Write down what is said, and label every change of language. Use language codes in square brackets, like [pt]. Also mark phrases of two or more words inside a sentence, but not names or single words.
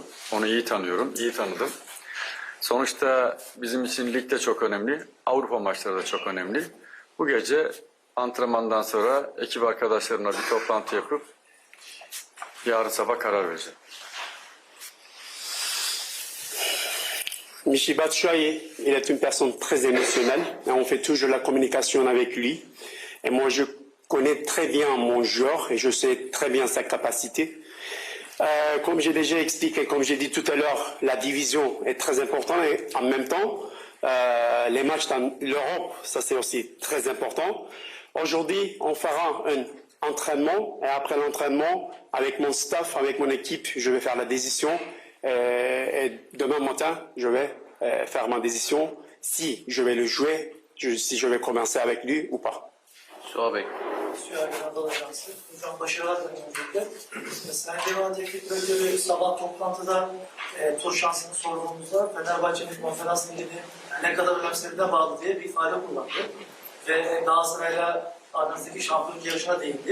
[tr] Onu iyi tanıyorum, iyi tanıdım. Sonuçta bizim için lig de çok önemli, Avrupa maçları da çok önemli. Bu gece antrenmandan sonra ekip arkadaşlarımla bir toplantı yapıp yarın sabah karar vereceğim. [fr] Michy Batshuayi, il est une personne très émotionnelle. Et on fait toujours la communication avec lui. Et moi, je connais très bien mon joueur et je sais très bien sa capacité. Comme j'ai déjà expliqué, comme j'ai dit tout à l'heure, la division est très importante et en même temps, les matchs dans l'Europe, ça c'est aussi très important. Aujourd'hui, on fera un entraînement et après l'entraînement, avec mon staff, avec mon équipe, je vais faire la décision. Et demain matin, je vais faire ma décision si je vais le jouer, si je vais commencer avec lui ou pas. [tr] Suha Bey. Süper Anadolu Ajansı. Hocam başarılar dilerim öncelikle. Sayın Devan Teknik Direktörü sabah toplantıda tur şansını sorduğumuzda Fenerbahçe'nin konferans ligini ne kadar önemsediğine bağlı diye bir ifade kullandı. Ve Galatasaray'la aranızdaki şampiyonluk yarışına değindi.